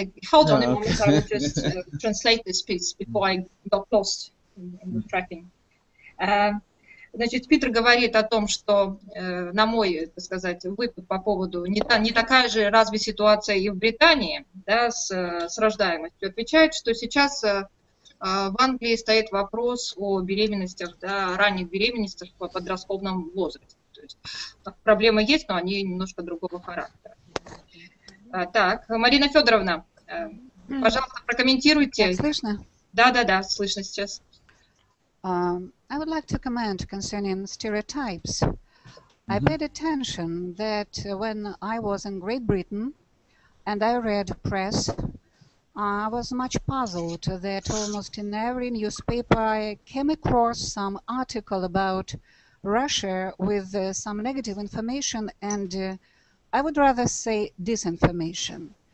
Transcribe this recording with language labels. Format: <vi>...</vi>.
<en>Hold on a moment, I will just translate this piece before I got lost in the tracking.</en> <ru>Значит, Питер говорит о том, что, на мой, так сказать, выпад по поводу не такая же разве ситуация и в Британии, да, с рождаемостью, отвечает, что сейчас в Англии стоит вопрос о беременностях, да, ранних беременностях в подростковом возрасте. То есть проблемы есть, но они немножко другого характера. Так, Марина Федоровна, пожалуйста, прокомментируйте. Слышно? Да, слышно сейчас.</ru> <en>I would like to comment concerning stereotypes. I paid attention that when I was in Great Britain and I read press, I was much puzzled that almost in every newspaper I came across some article about Russia with some negative information and I would rather say disinformation.</en>